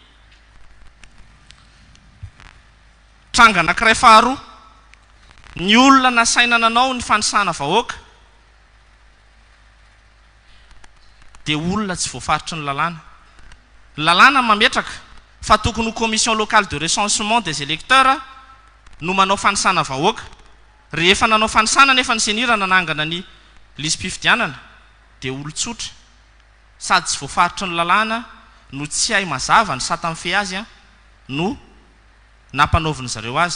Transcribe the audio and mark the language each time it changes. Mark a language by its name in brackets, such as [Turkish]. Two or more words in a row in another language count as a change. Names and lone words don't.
[Malagasy] Tranga anankiray faharoa, ny olona nasaina nanao ny fanisana vahoaka dia olona tsy voafaritry ny lalàna. Lalàna mametraka fa tokony ho [French] commission locale de recensement des électeurs [Malagasy] no manao fanisana vahoaka. Rehefa nanao fanisana nefa ny CENI raha nanangana ny lisym-pifidianana dia olon-tsotra sady tsy voafaritry ny lalàna no tsy hay mazava ny sata mifehy azy no nampanaoviny zareo azy.